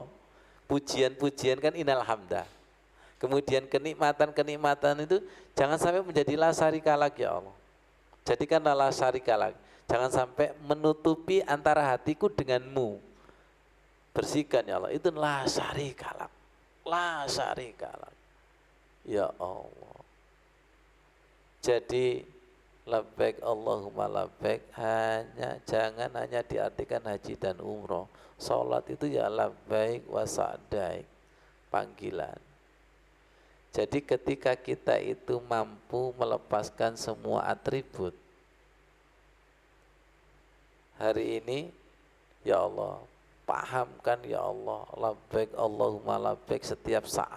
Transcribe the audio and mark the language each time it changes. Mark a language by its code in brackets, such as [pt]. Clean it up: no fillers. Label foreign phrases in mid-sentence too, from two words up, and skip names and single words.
[id] Pujian-pujian kan [ar] إن الحمد. [id] Kemudian kenikmatan-kenikmatan itu jangan sampai menjadi [ar] لا شريك لك يا الله. [id] Jadikanlah [ar] لا شريك لك. [id] Jangan sampai menutupi antara hatiku denganmu. Bersihkan [ar] يا الله. [id] Itu [ar] لا شريك لك. لا شريك لك. يا الله. [id] Jadi [ar] لبيك اللهم لبيك [id] jangan hanya diartikan haji dan umroh. Salat itu ya [ar] لبيك وسعديك, [id] panggilan. Jadi ketika kita itu mampu melepaskan semua atribut, hari ini [ar] يا الله, [id] pahamkan [ar] يا الله, لبيك اللهم لبيك [id] setiap saat.